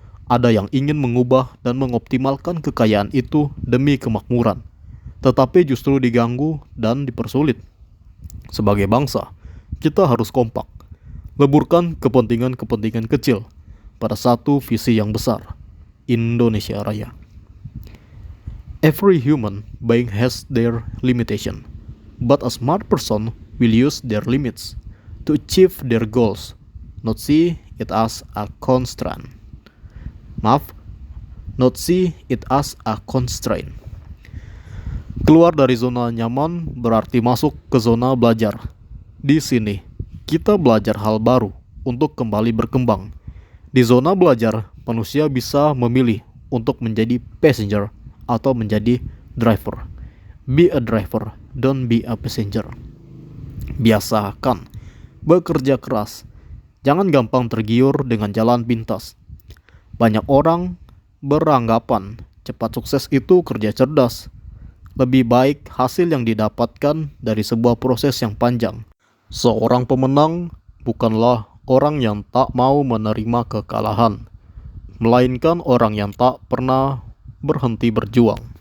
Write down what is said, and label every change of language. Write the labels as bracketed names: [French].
[Indonesian] Ada yang ingin mengubah dan mengoptimalkan kekayaan itu demi kemakmuran, tetapi justru diganggu dan dipersulit. Sebagai bangsa, kita harus kompak, leburkan kepentingan-kepentingan kecil pada satu visi yang besar, Indonesia Raya. [English] Every human being has their limitation, but a smart person will use their limits to achieve their goals, not see it as a constraint. Not see it as a constraint. [Indonesian] Keluar dari zona nyaman berarti masuk ke zona belajar. Di sini, kita belajar hal baru untuk kembali berkembang. Di zona belajar, manusia bisa memilih untuk menjadi passenger atau menjadi driver. [English] Be a driver, don't be a passenger. [Indonesian] Biasakan bekerja keras. Jangan gampang tergiur dengan jalan pintas. Banyak orang beranggapan cepat sukses itu kerja cerdas. Lebih baik hasil yang didapatkan dari sebuah proses yang panjang. Seorang pemenang bukanlah orang yang tak mau menerima kekalahan, melainkan orang yang tak pernah berhenti berjuang.